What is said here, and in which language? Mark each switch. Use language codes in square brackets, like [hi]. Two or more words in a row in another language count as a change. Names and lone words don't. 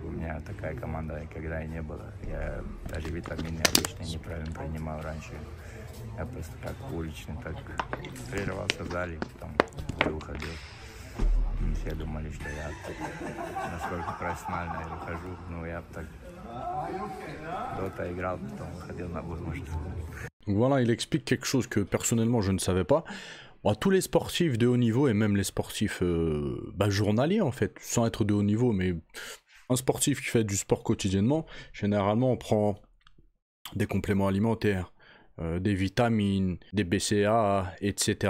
[ru] У меня такая команда никогда и не было. Я даже витамины обычно неправильно принимал раньше. Я просто как уличный, так тренировался в зале, потом выходил. Все думали, что я так, насколько профессионально я выхожу. Ну, я так дота играл, потом выходил на бой, может. [fr] Donc voilà, il explique quelque chose que personnellement je ne savais pas. Bon, tous les sportifs de haut niveau et même les sportifs journaliers en fait, sans être de haut niveau, mais un sportif qui fait du sport quotidiennement, généralement on prend des compléments alimentaires, des vitamines, des BCA, etc.